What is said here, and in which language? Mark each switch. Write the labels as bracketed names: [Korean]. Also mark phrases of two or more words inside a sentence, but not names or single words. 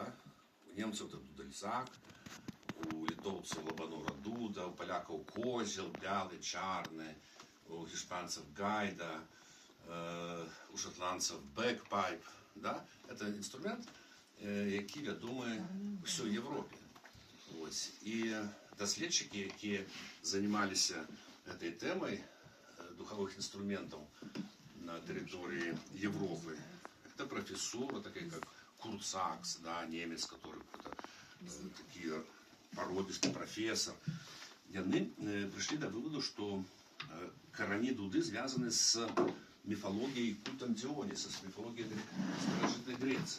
[Belarusian] У немцаў это дудальзак, у літоўцаў лабанора дуда, у палякаў козел, бялы, чарны, у гішпанцаў гайда, у шотландцаў бэкпайп, да? Это інструмент, які вядомы ўсёй Европе. Вось. І даследчыкі, якія занималіся этой тэмай духовых інструментаў на тэрыторыі Европы, [Russian] это профессура, такая как Курт Сакс, да, немец, который такий породистый профессор. Яны пришли до вывода, что корни дуды связаны с мифологией культом Диониса, с мифологией старожитной Греции.